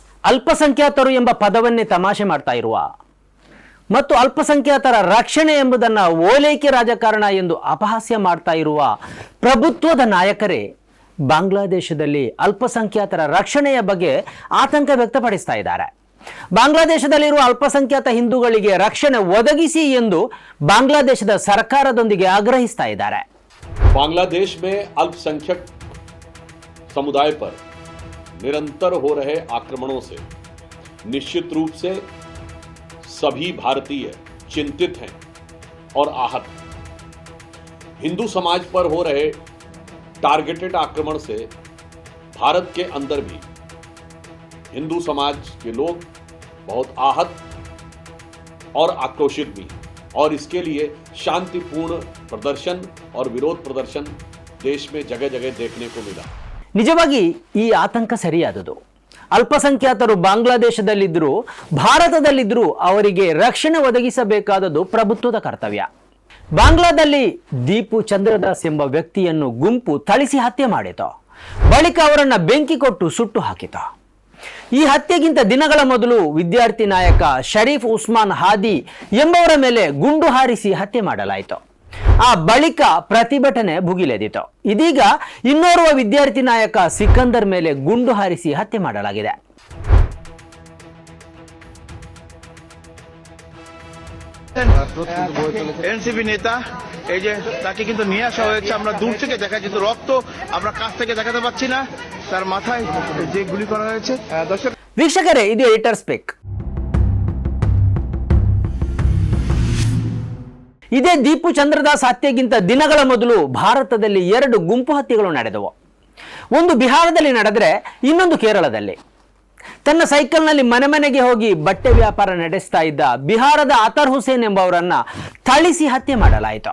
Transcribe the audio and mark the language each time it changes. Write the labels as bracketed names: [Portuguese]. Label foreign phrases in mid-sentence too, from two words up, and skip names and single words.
[Kannada] ಅಲ್ಪಸಂಖ್ಯಾತರು ಎಂಬ ಪದವನ್ನೇ ತಮಾಷೆ ಮಾಡ್ತಾ ಇರುವ ಮತ್ತು ಅಲ್ಪಸಂಖ್ಯಾತರ ರಕ್ಷಣೆ ಎಂಬುದನ್ನು ಓಲೈಕೆ ರಾಜಕಾರಣ ಎಂದು ಅಪಹಾಸ್ಯ ಮಾಡ್ತಾ ಇರುವ ಪ್ರಭುತ್ವದ ನಾಯಕರೇ ಬಾಂಗ್ಲಾದೇಶದಲ್ಲಿ ಅಲ್ಪಸಂಖ್ಯಾತರ ರಕ್ಷಣೆಯ ಬಗ್ಗೆ ಆತಂಕ ವ್ಯಕ್ತಪಡಿಸ್ತಾ ಇದ್ದಾರೆ. ಬಾಂಗ್ಲಾದೇಶದಲ್ಲಿರುವ ಅಲ್ಪಸಂಖ್ಯಾತ ಹಿಂದೂಗಳಿಗೆ ರಕ್ಷಣೆ ಒದಗಿಸಿ ಎಂದು ಬಾಂಗ್ಲಾದೇಶದ ಸರ್ಕಾರದೊಂದಿಗೆ ಆಗ್ರಹಿಸ್ತಾ ಇದ್ದಾರೆ. [Hindi] बांग्लादेश में अल्पसंख्यक समुदाय पर निरंतर हो रहे आक्रमणों से निश्चित रूप से सभी भारतीय चिंतित हैं और आहत हैं. हिंदू समाज पर हो रहे टारगेटेड आक्रमण से भारत के अंदर भी हिंदू समाज के लोग बहुत आहत और आक्रोशित भी हैं और इसके लिए शांतिपूर्ण प्रदर्शन और विरोध प्रदर्शन देश में जगह जगह देखने को मिला. [Kannada] ನಿಜವಾಗಿ ಈ ಆತಂಕ ಸರಿಯಾದದು. ಅಲ್ಪಸಂಖ್ಯಾತರು ಬಾಂಗ್ಲಾದೇಶದಲ್ಲಿದ್ದರೂ ಭಾರತದಲ್ಲಿದ್ದರೂ ಅವರಿಗೆ ರಕ್ಷಣೆ ಒದಗಿಸಬೇಕಾದದ್ದು ಪ್ರಭುತ್ವದ ಕರ್ತವ್ಯ. ಬಾಂಗ್ಲಾದಲ್ಲಿ ದೀಪು ಚಂದ್ರದಾಸ್ ಎಂಬ ವ್ಯಕ್ತಿಯನ್ನು ಗುಂಪು ಥಳಿಸಿ ಹತ್ಯೆ ಮಾಡಿತು. ಬಳಿಕ ಅವರನ್ನು ಬೆಂಕಿ ಕೊಟ್ಟು ಸುಟ್ಟು ಹಾಕಿತು. ಈ ಹತ್ಯೆಗಿಂತ ದಿನಗಳ ಮೊದಲು ವಿದ್ಯಾರ್ಥಿ ನಾಯಕ ಶರೀಫ್ ಉಸ್ಮಾನ್ ಹಾದಿ ಎಂಬವರ ಮೇಲೆ ಗುಂಡು ಹಾರಿಸಿ ಹತ್ಯೆ ಮಾಡಲಾಯಿತು. ಆ ಬಳಿಕ ಪ್ರತಿಭಟನೆ ಭುಗಿಲೆದಿತು. ಇದೀಗ ಇನ್ನೋರ್ವ ವಿದ್ಯಾರ್ಥಿ ನಾಯಕ ಸಿಕಂದರ್ ಮೇಲೆ ಗುಂಡು ಹಾರಿಸಿ ಹತ್ಯೆ ಮಾಡಲಾಗಿದೆ. [Bangla] এনসিপি নেতা এই যে তাকে কিন্তু নিয়ে আসা হয়েছে, আমরা দূর থেকে দেখা যেত রক্ত, আমরা কাছ থেকে দেখাতে পাচ্ছি না, তার মাথায় যে গুলি করা হয়েছে. দর্শক [Kannada] ವೀಕ್ಷಕರೇ, ಇದು ಎಡಿಟರ್ ಸ್ಪೀಕ್. ಇದೇ ದೀಪು ಚಂದ್ರದಾಸ್ ಹತ್ಯೆಗಿಂತ ದಿನಗಳ ಮೊದಲು ಭಾರತದಲ್ಲಿ 2 ಗುಂಪು ಹತ್ಯೆಗಳು ನಡೆದವು. ಒಂದು ಬಿಹಾರದಲ್ಲಿ ನಡೆದರೆ ಇನ್ನೊಂದು ಕೇರಳದಲ್ಲಿ. ತನ್ನ ಸೈಕಲ್ನಲ್ಲಿ ಮನೆ ಮನೆಗೆ ಹೋಗಿ ಬಟ್ಟೆ ವ್ಯಾಪಾರ ನಡೆಸ್ತಾ ಇದ್ದ ಬಿಹಾರದ ಅತರ್ ಹುಸೇನ್ ಎಂಬವರನ್ನ ಥಳಿಸಿ ಹತ್ಯೆ ಮಾಡಲಾಯಿತು.